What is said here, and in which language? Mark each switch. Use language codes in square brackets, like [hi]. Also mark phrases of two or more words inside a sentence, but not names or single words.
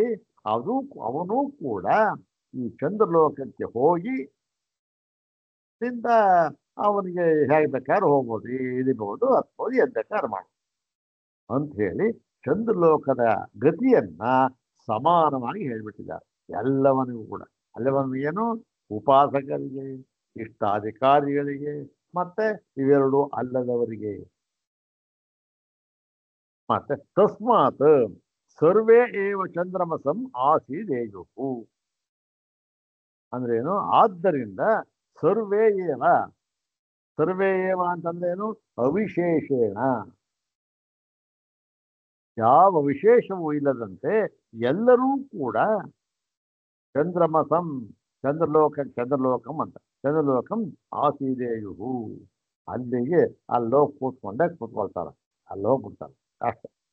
[kn] ಅವನು ಕೂಡ ಈ ಚಂದ್ರಲೋಕಕ್ಕೆ ಹೋಗಿ ಅವನಿಗೆ ಹೇಗೆ ಬೇಕಾದ್ರೆ ಹೋಗ್ಬೋದು, ಇಳಿಬಹುದು, ಹತ್ಬೋದು, ಎದ್ ಬೇಕಾದ್ರೆ ಮಾಡಿ ಅಂತ ಹೇಳಿ ಚಂದ್ರಲೋಕದ ಗತಿಯನ್ನ ಸಮಾನವಾಗಿ ಹೇಳ್ಬಿಟ್ಟಿದ್ದಾರೆ ಎಲ್ಲವನಿಗೂ ಕೂಡ. ಅಲ್ಲವನಿಗೆ ಏನು? ಉಪಾಸಕರಿಗೆ, ಇಷ್ಟಾಧಿಕಾರಿಗಳಿಗೆ, ಮತ್ತೆ ಇವೆರಡು ಅಲ್ಲದವರಿಗೆ. ಮತ್ತೆ [sa] ತಸ್ಮಾತ್ ಸರ್ವೇ ಏವ ಚಂದ್ರಮಸಂ ಆಸೀದೇಯುಹು [kn] ಅಂದ್ರೇನು? ಆದ್ದರಿಂದ [sa] ಸರ್ವೇ ಏವ [kn] ಅಂತಂದ್ರೇನು? ಅವಿಶೇಷೇಣ, ಯಾವ ವಿಶೇಷವೂ ಇಲ್ಲದಂತೆ ಎಲ್ಲರೂ ಕೂಡ [sa] ಚಂದ್ರಮಸಂ ಚಂದ್ರಲೋಕಂ [kn] ಅಂತ [sa] ಚಂದ್ರಲೋಕಂ ಆಸೀದೇಯುಹು [kn] ಅಲ್ಲಿಗೆ ಅಲ್ಲೋಗಿ ಕೂತ್ಕೊಳ್ತಾರೆ, ಅಲ್ಲೋಗ್ಬಿಡ್ತಾರೆ ಅಷ್ಟೆ.